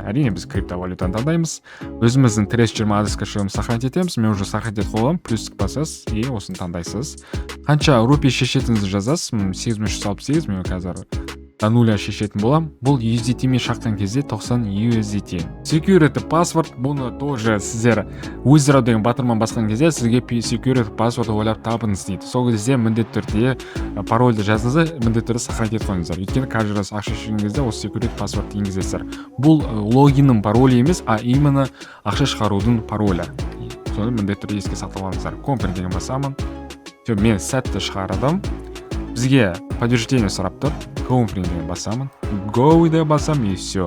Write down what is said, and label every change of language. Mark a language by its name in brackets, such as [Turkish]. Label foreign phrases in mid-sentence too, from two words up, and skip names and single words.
[Kazakh] Әрине біз криптовалютаны таңдаймыз. Өзіміздің TRS-20 адрес кошелегін сохранить етеміз. Мен [Russian] уже сохранить [Kazakh] етіп қойғанмын, плюс басасыз и осыны таңдайсыз. Қанша рупий шешетіңізді жазасыз, 8368, мен қазір [Russian] до нуля [Kazakh] шешетін болам. Бұл USDT мен шаққан кезде 90 USDT. [English] Security password, [Kazakh] бұны тоже сіздер withdraw деген батырман басқан кезде сізге [English] security password [Kazakh] ойлап табыңыз дейді. Сол кезде міндетті түрде парольді жазыңызды, міндетті түрде сохранить етіп қойыңыздар. Өйткені [Russian] каждый раз [Kazakh] ақша шешкен кезде осы [English] security password [Kazakh] енгізесіздер. Бұл логиннің паролі емес, [Russian] а именно [Kazakh] ақша шығарудың паролі. Соны міндетті түрде еске сақтап алыңыздар. Комприн деген басамын. Мен сәтті шығарадым. Бізге подтверждение сұрап тұр. Комприн деген басамын. Go деп басам, [Russian] и все.